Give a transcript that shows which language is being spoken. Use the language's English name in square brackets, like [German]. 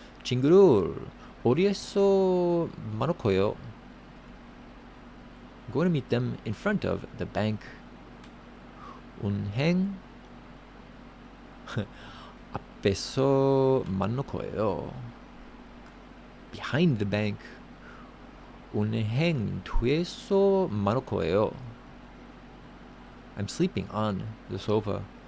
[Korean] 친구들 어디에서 만날 거예요? [English] I'm going to meet them in front of the bank. [Korean] 은행 앞에서 만날 거예요. [English] Behind the bank. [Korean] 은행 뒤에서 만날 거예요. [English] I'm sleeping on the sofa.